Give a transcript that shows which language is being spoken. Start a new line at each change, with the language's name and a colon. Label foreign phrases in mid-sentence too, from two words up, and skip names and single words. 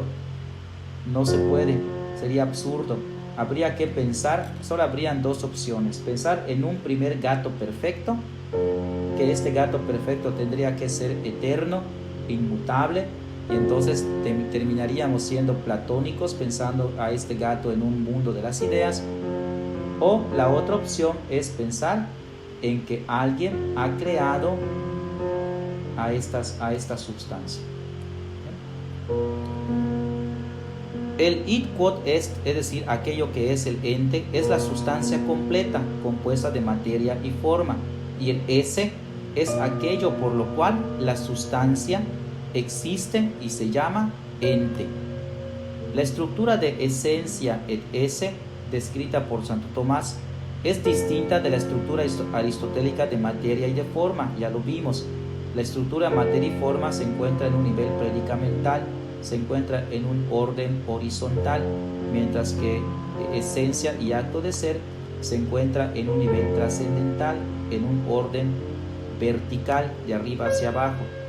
Spanish: No se puede, sería absurdo. Habría que pensar, solo habrían dos opciones: pensar en un primer gato perfecto, que este gato perfecto tendría que ser eterno, inmutable, y entonces terminaríamos siendo platónicos pensando a este gato en un mundo de las ideas. O la otra opción es pensar en que alguien ha creado a esta sustancia.
Latin: El id quod est,
Spanish: es decir, aquello que es el ente, es la sustancia completa, compuesta de materia y forma, y el esse es aquello por lo cual la sustancia existe y se llama ente. La estructura de esencia
Latin: et esse,
Spanish: descrita por Santo Tomás, es distinta de la estructura aristotélica de materia y de forma. Ya lo vimos. La estructura materia y forma se encuentra en un nivel predicamental, se encuentra en un orden horizontal, mientras que esencia y acto de ser se encuentra en un nivel trascendental, en un orden vertical, de arriba hacia abajo.